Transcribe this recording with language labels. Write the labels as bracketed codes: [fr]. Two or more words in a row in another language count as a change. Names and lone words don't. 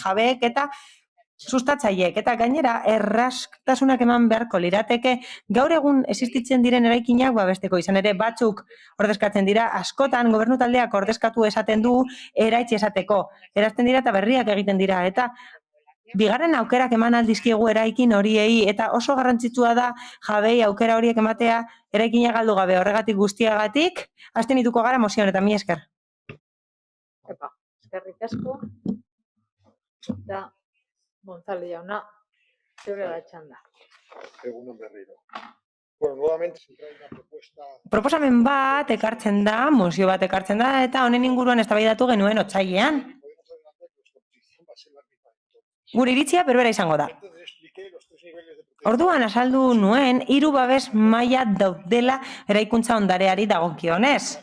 [eu] jabeek eta sustatzaileek eta gainera erraztasunak eman beharko lirateke gaur egun existitzen diren eraikinak babesteko, izan ere batzuk ordezkatzen dira, askotan gobernu taldeak ordezkatu esaten du eraitsi esateko, erazten dira eta berriak egiten dira eta bigarren aukerak eman aldizkiegu eraikin horiei eta oso garrantzitsua da jabei aukera horiek ematea eraikina galdu gabe, horregatik guztiagatik abstenituko gara mozio honetan, mila esker. Eskerrik asko. Eta González jauna, zeure da txanda. Egunon berriro. Bueno, [es] nuevamente se trae una propuesta... [eu] Proposamen bat ekartzen da, mozio bat ekartzen da, eta honen inguruan eztabaidatu genuen otsailean. Gure iritzia berbera izango da. Orduan azaldu nuen, 3 babes maila daudela eraikuntza ondareari dagokionez.